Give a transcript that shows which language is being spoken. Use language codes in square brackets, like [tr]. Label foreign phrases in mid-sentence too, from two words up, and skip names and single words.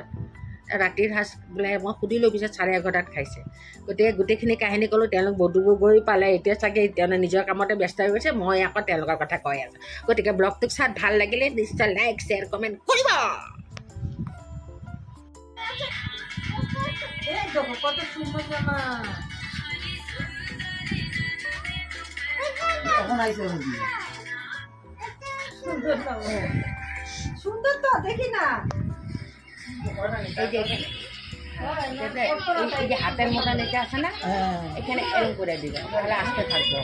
[as] ৰাতিৰ সাঁজ বোলে মই সুধিলোঁ, পিছত 11:30 খাইছে। গোটেইখিনি কাহিনী ক'লোঁ। তেওঁলোক বধুবোৰ গৈ পালে, এতিয়া চাগে তেওঁলোকে নিজৰ কামতে ব্যস্ত হৈ গৈছে। মই আকৌ তেওঁলোকৰ কথা কৈ আছোঁ। গতিকে ব্লগটোক চাই ভাল লাগিলে নিশ্চয় [en] like share comment [as] কৰিব। [bn] দেখো কত সুন্দর জামা। সুন্দর জামা। সুন্দর তো দেখি না। এই যে হাতের মতন এটা আছে না, এখানে এরকম করে দিবে, তাহলে আসতে থাকবো।